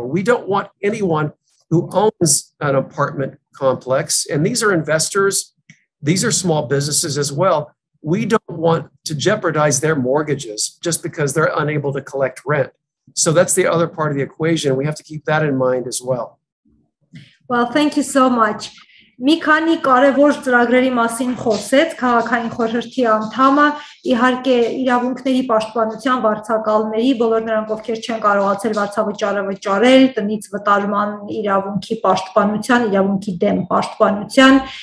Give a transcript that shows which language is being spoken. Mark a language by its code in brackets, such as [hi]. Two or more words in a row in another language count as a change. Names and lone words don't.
[en] We don't want anyone who owns an apartment complex, and these are investors, these are small businesses as well. We don't want to jeopardize their mortgages just because they're unable to collect rent. So that's the other part of the equation. We have to keep that in mind as well. Well, thank you so much. [hy] Մի քանի կարևոր ծրագրերի մասին խոսեց քաղաքային խորհրդի անդամը, իհարկե իրավունքների պաշտպանության վարձակալների, բոլոր նրանք, ովքեր չեն կարողացել վարձավճարը վճարել, տնից վտարման իրավունքի պաշտպանության, իրավունքի դեմ պաշտպանության,